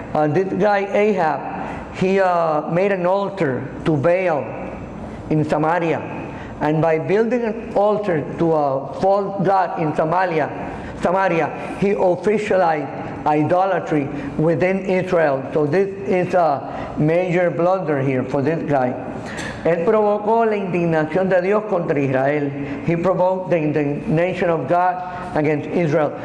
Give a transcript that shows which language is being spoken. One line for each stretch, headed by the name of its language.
English: This guy Ahab, he made an altar to Baal in Samaria, and by building an altar to a false god in Samaria, he officialized idolatry within Israel. So this is a major blunder here for this guy.
Spanish: Él provocó la indignación de Dios contra Israel.
English: He provoked the indignation of God against Israel.